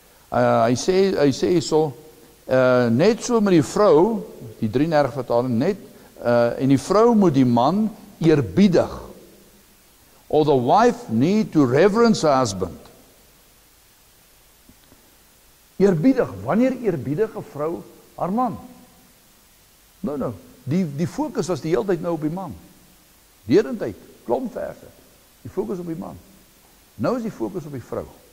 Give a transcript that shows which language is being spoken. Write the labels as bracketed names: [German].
[Afrikaans] Hy sê so, net so met die vrou, die 33 vertaling, en die vrou moet die man eerbiedig. [English] Or the wife need to reverence her husband. [Afrikaans] Eerbiedig, wanneer eerbiedig 'n vrou haar man? Nou, die fokus was die hele tyd nou op die man. Deurentyd, klomp verse, die fokus op die man. Nou is die fokus op die vrou.